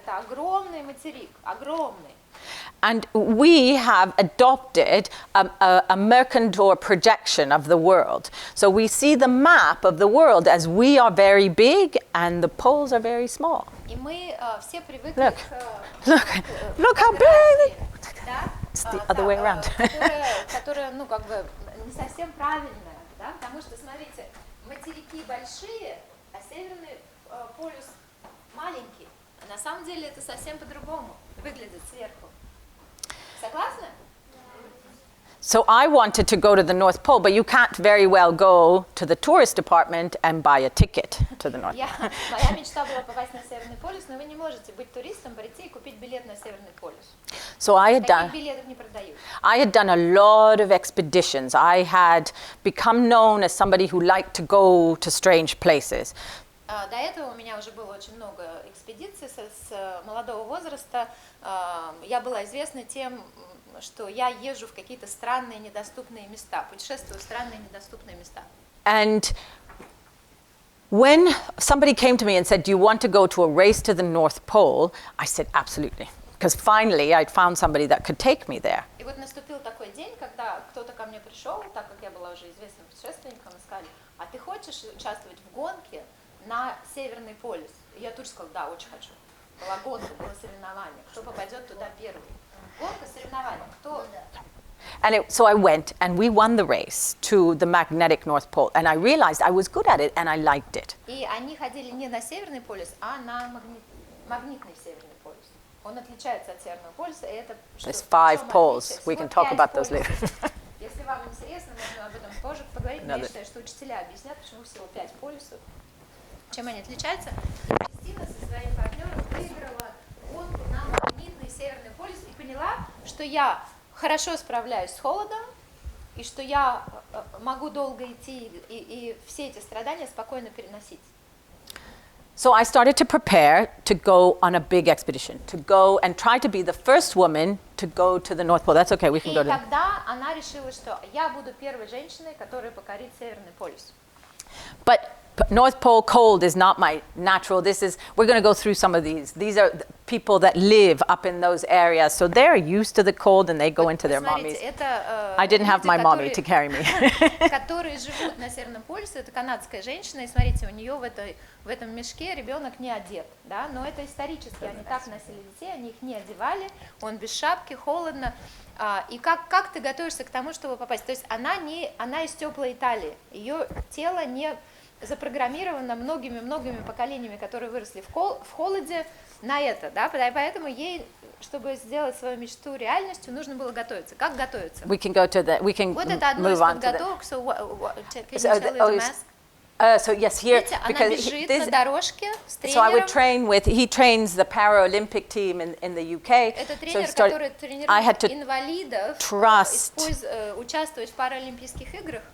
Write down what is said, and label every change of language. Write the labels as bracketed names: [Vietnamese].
[Russian] Это огромный материк, огромный. [English] And we have adopted a Mercator projection of the world. So we see the map of the world as we are very big and the poles are very small. [Russian] И мы все привыкли [English] Look how big! [Russian] да, [English] It's the other way around. [Russian] которая, ну, как бы не совсем правильная, да, потому что, смотрите, материки большие, а Северный полюс маленький. А на самом деле это совсем по-другому выглядит сверху. Согласны? [English] So I wanted to go to the North Pole, but you can't very well go to the tourist department and buy a ticket to the North Pole. [Russian] Моя мечта была попасть на Северный полюс, но вы не можете быть туристом, прийти и купить билет на Северный полюс. [English] So I had [Russian] Таких билетов не продают. [English] I had done a lot of expeditions. I had become known as somebody who liked to go to strange places. [Russian] До этого у меня уже было очень много экспедиций с молодого возраста. Я была известна тем, что я езжу в какие-то странные, недоступные места, путешествую в странные, недоступные места. [English] And when somebody came to me and said, do you want to go to a race to the North Pole? I said, absolutely. Because finally I'd found somebody that could take me there. [Russian] И вот наступил такой день, когда кто-то ко мне пришел, так как я была уже известным путешественником, и сказали, а ты хочешь участвовать в гонке на Северный полюс? И я тут же сказала, да, очень хочу. Была гонка, было соревнование. Кто попадет туда первый? Гонка, соревнование. Кто? [English] And so I went and we won the race to the magnetic North Pole. And I realized I was good at it and I liked it. [Russian] И они ходили не на Северный полюс, а на магнитный Северный полюс. Он отличается от Северного полюса, и это [English] There's 5 poles. We can talk about those later. [Russian] Если вам интересно, можно об этом тоже поговорить. Я считаю, что учителя объяснят, почему всего 5 полюсов, чем они отличаются. Кристина со своим партнером выиграла гонку на магнитный Северный полюс и поняла, что я хорошо справляюсь с холодом, и что я могу долго идти и все эти страдания спокойно переносить. [English] So I started to prepare to go on a big expedition, to go and try to be the first woman to go to the North Pole. That's okay, we can go to. [Russian] И тогда она решила, что я буду первой женщиной, которая покорит Северный полюс. [English] But North Pole cold is not my natural. We're going to go through some of these. These are people that live up in those areas, so they're used to the cold and they go into their mommies. I didn't have my mommy to carry me. [Russian] Которые живут на Северном полюсе, это канадская женщина, и смотрите, у нее в этом мешке ребенок не одет, да, но это исторически, они так носили детей, они их не одевали, он без шапки, холодно. И как ты готовишься к тому, чтобы попасть? То есть она из теплой Италии, ее тело не запрограммировано многими поколениями, которые выросли в холоде, на это, да, поэтому ей, чтобы сделать свою мечту реальностью, нужно было готовиться. Как готовиться? [English] We can [Russian] Вот это одно из подготовок. [English] So can you tell me the mask? So yes, here because [Russian] на дорожке с [English] so I would train with. He trains the Paralympic team in the UK. [Russian] Это тренер, который тренирует инвалидов участвовать в паралимпийских играх.